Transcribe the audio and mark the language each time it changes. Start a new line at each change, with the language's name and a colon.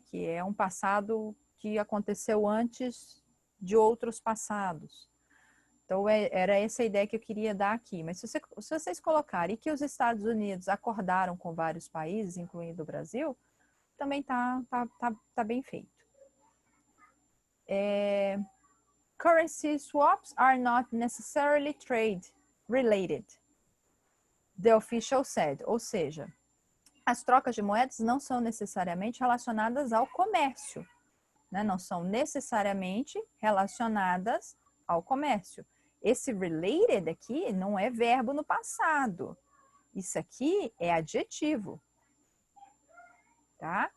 Portuguese: Que é um passado que aconteceu antes de outros passados. Então, era essa a ideia que eu queria dar aqui. Mas se vocês colocarem que os Estados Unidos acordaram com vários países, incluindo o Brasil, também tá bem feito.
English: Currency swaps are not necessarily trade related, the official said.
Portuguese: Ou seja, as trocas de moedas não são necessariamente relacionadas ao comércio, né? Não são necessariamente relacionadas ao comércio. Esse related aqui não é verbo no passado. Isso aqui é adjetivo. Tá?